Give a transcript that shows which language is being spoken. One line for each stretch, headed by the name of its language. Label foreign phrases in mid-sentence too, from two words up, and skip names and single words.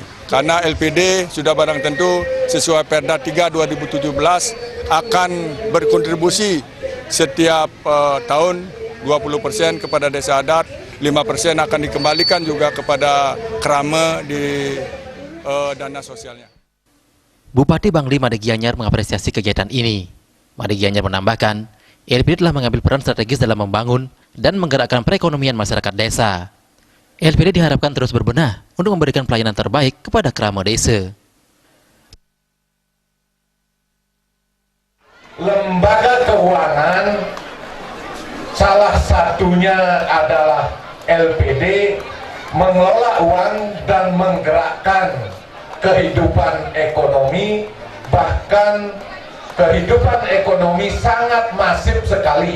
Indonesian: Karena LPD sudah barang tentu sesuai Perda 3 2017 akan berkontribusi setiap tahun 20% kepada desa adat, 5% akan dikembalikan juga kepada Krama di dana sosialnya. Bupati Bangli Made Gianyar mengapresiasi kegiatan ini. Made Gianyar menambahkan, LPD telah mengambil peran strategis dalam membangun dan menggerakkan perekonomian masyarakat desa. LPD diharapkan terus berbenah untuk memberikan pelayanan terbaik kepada Krama desa. Lembaga keuangan salah satunya adalah LPD, mengelola uang dan menggerakkan kehidupan ekonomi, bahkan kehidupan ekonomi sangat masif sekali.